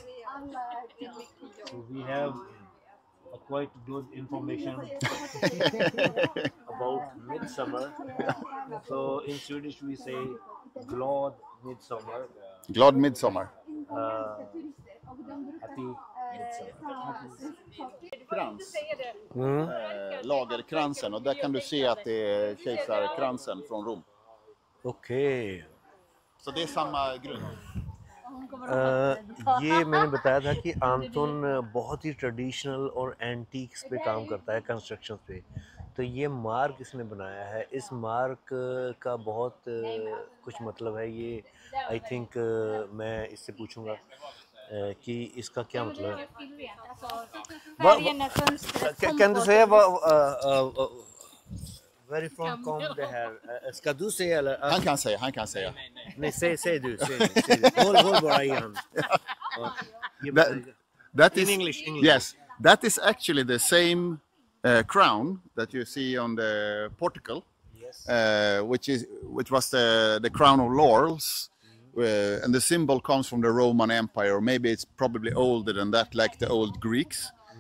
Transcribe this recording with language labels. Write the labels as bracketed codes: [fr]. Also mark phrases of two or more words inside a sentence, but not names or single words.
[en] So we have a quite good information about midsummer. So in Swedish we say [sv] glad midsummer. Glad midsummer. [en] Happy midsummer. [sv] Krans. Lagerkransen, och där kan du se att det är kejsarkransen från Rom. Okej. Så det är samma grund. [hi] ये मैंने बताया था कि आंतोन बहुत ही ट्रेडिशनल और एंटीक्स पे काम करता है, कंस्ट्रक्शन पे। तो ये मार्क इसने बनाया है। इस मार्क का बहुत कुछ मतलब है। ये [en] I think [hi] मैं इससे पूछूंगा कि इसका क्या मतलब है। [sv] Kan du säga varifrån kom det här? Ska du säga eller? Han kan säga. Nej, säg du. Håll bara i hand. [en] That In is, English. Yes, that is actually the same crown that you see on the portico, Yes. which was the crown of laurels, and the symbol comes from the Roman Empire, or maybe it's probably older than that, like the old Greeks.